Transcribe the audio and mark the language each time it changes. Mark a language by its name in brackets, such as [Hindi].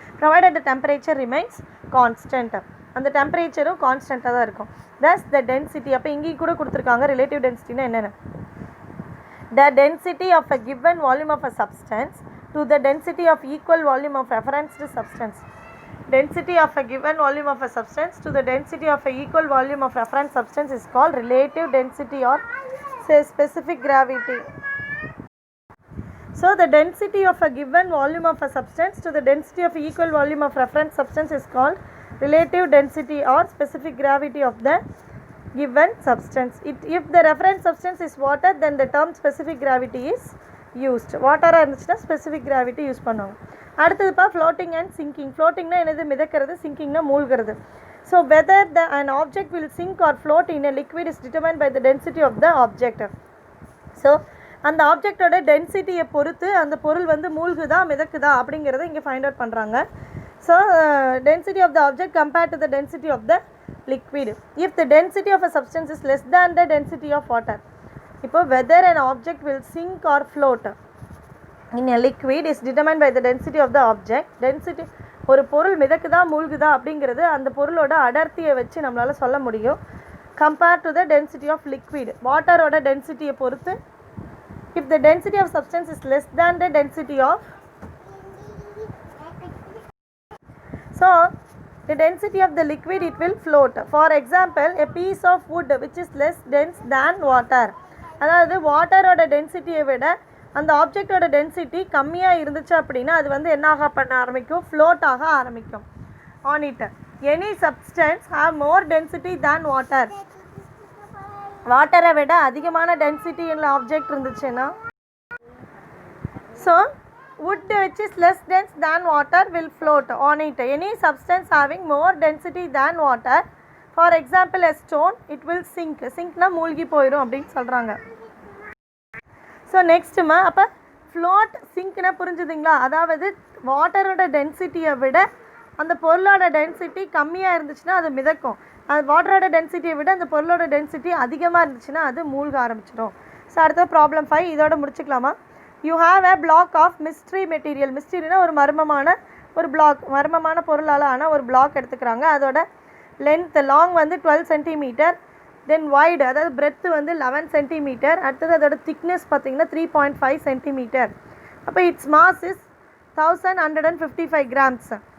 [English] provided the temperature remains constant, [Tamil] அந்த டெம்பரேச்சரும் கான்ஸ்டண்ட்டாக தான் இருக்கும். [English] thus the density, [Tamil] அப்போ இங்கேயும் கூட கொடுத்துருக்காங்க ரிலேட்டிவ் டென்சிட்டினா என்னென்ன, [English] The density of a given volume of a substance to the density of equal volume of referenced substance. Density of a given volume of a substance to the density of a equal volume of reference substance is called relative density or specific gravity. So the density of a given volume of a substance to the density of equal volume of reference substance is called relative density or specific gravity of the given substance. If the reference substance is water, then the term specific gravity is used. [Tamil] Water இருந்துச்சுன்னா specific gravity use பண்ணுவாங்க. அடுத்ததுப்பா floating and sinking. floatingனா என்னது, மிதக்கிறது. sinkingனா மூழ்கிறது. [English] So whether an object will sink or float in a liquid is determined by the density of the object. [Tamil] So அந்த ஆப்ஜெக்டோட டென்சிட்டியை பொறுத்து அந்த பொருள் வந்து மூழ்குதா மிதக்குதா அப்படிங்கிறத இங்கே ஃபைண்ட் அவுட் பண்ணுறாங்க. [English] So density of the object compared to the density of the liquid. If the density of a substance is less than the density of water, [Tamil] இப்போ [English] whether an object will sink or float in a liquid is determined by the density of the object. [Tamil] Density, ஒரு பொருள் மிதக்குதா மூழ்குதா அப்படிங்கிறது அந்த பொருளோட அடர்த்தியை வச்சு நம்மளால் சொல்ல முடியும். [English] compared to the density of liquid. [Tamil] வாட்டரோட டென்சிட்டியை பொறுத்து [English] if the density of substance is less than the density of, so the density of the liquid, it will float. For example, a piece of wood which is less dense than water. [Tamil] அதாவது வாட்டரோட டென்சிட்டியை விட அந்த ஆப்ஜெக்டோட density கம்மியாக இருந்துச்சு அப்படின்னா அது வந்து என்ன பண்ண ஆரம்பிக்கும், ஃப்ளோட் ஆக ஆரம்பிக்கும். [English] On it any substance have more density than water. [Tamil] வாட்டரை விட அதிகமான டென்சிட்டி உள்ள ஆப்ஜெக்ட் இருந்துச்சுன்னா, [English] So wood which is less dense than water will float on it. Any substance having more density than water, for example a stone, it will sink. [Tamil] சிங்க்னா மூழ்கி போயிடும் அப்படின்னு சொல்கிறாங்க. So நெக்ஸ்ட்டுமா அப்போ ஃப்ளோட் சிங்க்னா புரிஞ்சுதுங்களா? அதாவது வாட்டரோட டென்சிட்டியை விட அந்த பொருளோட டென்சிட்டி கம்மியாக இருந்துச்சுன்னா அது மிதக்கும். அது வாட்டரோட டென்சிட்டியை விட அந்த பொருளோட டென்சிட்டி அதிகமாக இருந்துச்சுன்னா அது மூழ்க ஆரம்பிச்சிடும். ஸோ அடுத்த ப்ராப்ளம் 5 இதோட முடிச்சுக்கலாமா? [English] You have a block of mystery material. [Tamil] மிஸ்ட்ரினா ஒரு ஒரு பிளாக், மர்மமான பொருளால் ஆன ஒரு பிளாக் எடுத்துக்கிறாங்க. அதோட லென்த் லாங் வந்து 12 சென்டிமீட்டர், தென் வைடு அதாவது பிரெத்து வந்து 11 சென்டிமீட்டர், அடுத்தது அதோட திக்னஸ் பார்த்திங்கன்னா 3.5 சென்டிமீட்டர். [English] அப்போ its mass is 1155 grams.